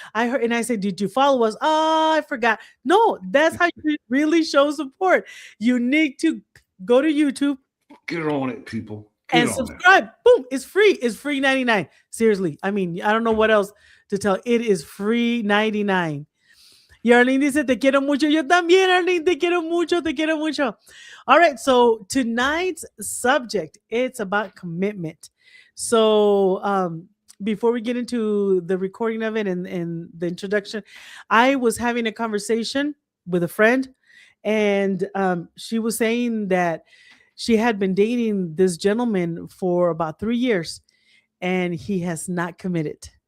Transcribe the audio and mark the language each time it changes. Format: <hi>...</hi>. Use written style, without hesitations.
<en>I heard, and I said, did you follow us? Oh, I forgot. No, that's how you really show support. You need to go to YouTube, Get on it, people. Get and on subscribe. Boom, it's free. It's free 99. Seriously, I mean, I don't know what else to tell. It is free 99.</en> <es>Y Arlene dice, te quiero mucho. Yo también, Arlene, te quiero mucho, te quiero mucho.</es> <en>All right, so tonight's subject, it's about commitment. So before we get into the recording of it and the introduction, I was having a conversation with a friend, and she was saying that she had been dating this gentleman for about 3 years, and he has not committed.</en>